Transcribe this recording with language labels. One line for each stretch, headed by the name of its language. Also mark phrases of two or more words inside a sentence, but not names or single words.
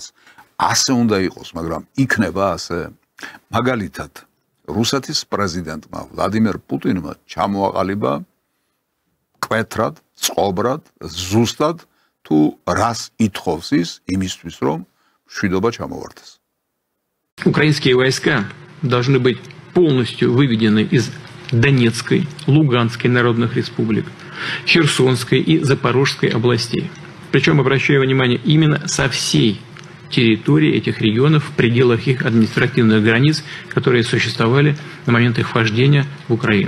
Georgian: ასე უნდა იყოს, მაგრამ იქნება ასე. მაგალითად, რუსეთის პრეზიდენტმა ვლადიმერ პუტინმა ჩამოაყალიბა კვეთრად, წყობრად, ზუსტად თუ რას ითხოვს ის იმისთვის, რომ მშვიდობა ჩამოვარდეს.
Russian: Украинские войска должны быть полностью выведены из Донецкой, Луганской народных республик, Херсонской и Запорожской областей. Причем, обращаю внимание, именно со всей территории этих регионов в пределах их административных границ, которые существовали на момент их вхождения в Украину.